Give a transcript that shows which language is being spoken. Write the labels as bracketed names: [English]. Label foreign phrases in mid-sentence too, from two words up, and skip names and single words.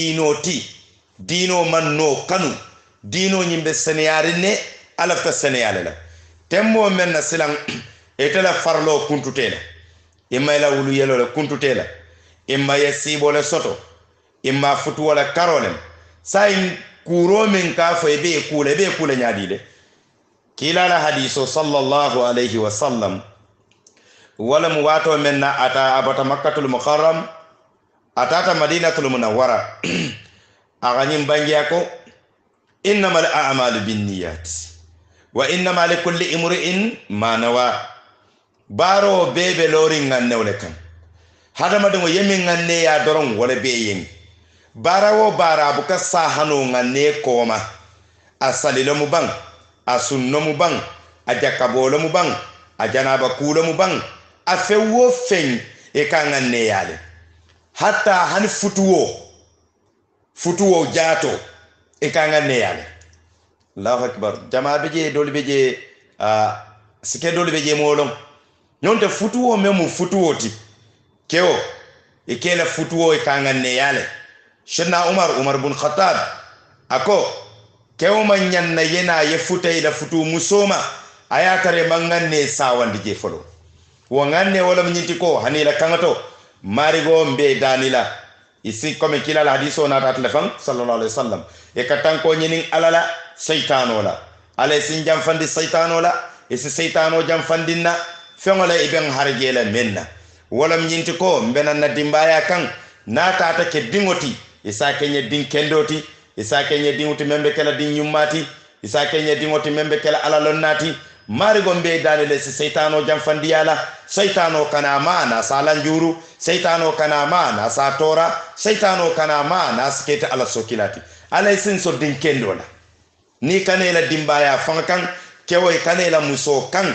[Mandingo] dino man no kanu dino nyimbe seneyari ne alafta seneyale la temmo men na silang etela farlo kuntutela imma la wulu yelo la kuntutela imma yasibo le soto imma futu wala karolem sai kuro men ka fo be kula nyaadile kila la hadiso [Arabic] صلى الله عليه وسلم [Mandingo] wala mu wato menna ata abata [Arabic] مكة المكرمة [Mandingo] atata [Arabic] المدينة المنورة [Mandingo] aganyim bangiya ko [Arabic] إنما الأعمال بالنيات وإنما لكل امرئ ما نوى [Mandingo] baro bebe lori ngannewle kan hadama de yemi nganne ya doron wala be yen barawo bara buka sahano nganne koma asalilo mu bang asunno mu bang ajakabolo mu bang ajanaba kulo mu bang afe wo fen e ka nganne yale hatta han futuwo jato e ka nganne yale [Arabic] الله أكبر [Mandingo] jama beje doli beje sike doli beje molon nonte futuwo memu futuwoti keo e kela futuwo e ka nganne yale shena umar bin khattab ako kewma nyanna yena ye futay la futu musoma ayatare manganne sawandi je folo wo nganne wala nyinti ko hanila kangato marigo mbe danila isi comme kila la hadiso na tat lefan [Arabic] صلى الله عليه [Mandingo] wasallam e katanko nyinin alala shaytano la ala sin jam fandi shaytano la isi shaytano jam fandinna fengola iben harjela menna wala nyinti ko mbena na dimbaya kan na tata ke dingoti isa kenye din kendoti isa kenye dingoti membe kala din nyummati isa kenye dingoti membe kala ala lonnati marigo mbe danile si shaytano jam fandiyala shaytano kana mana salan juru shaytano kana mana sa tora shaytano kana mana skete ala sokilati ala sin so din kendola ni kanela dimbaya fankan kewoy kanela muso kan